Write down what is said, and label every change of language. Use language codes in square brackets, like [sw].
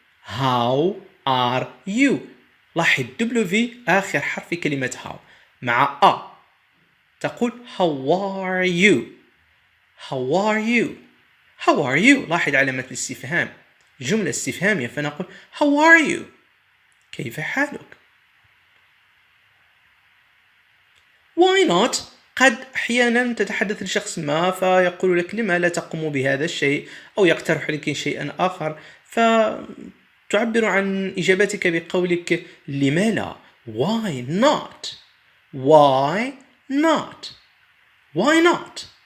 [en] How are you? [ar] لاحظ W آخر حرف في كلمة how مع A تقول [en] How are you? How are you? How are you? [ar] لاحظ علامة الاستفهام جملة استفهامية فنقول [en] How are you? [ar] كيف حالك؟ [en] Why not? [ar] قد أحيانا تتحدث لشخص ما فيقول لك لما لا تقوم بهذا الشيء أو يقترح لك شيئا آخر فتعبر عن إجابتك بقولك لما لا. [en] Why not? Why not? Why not?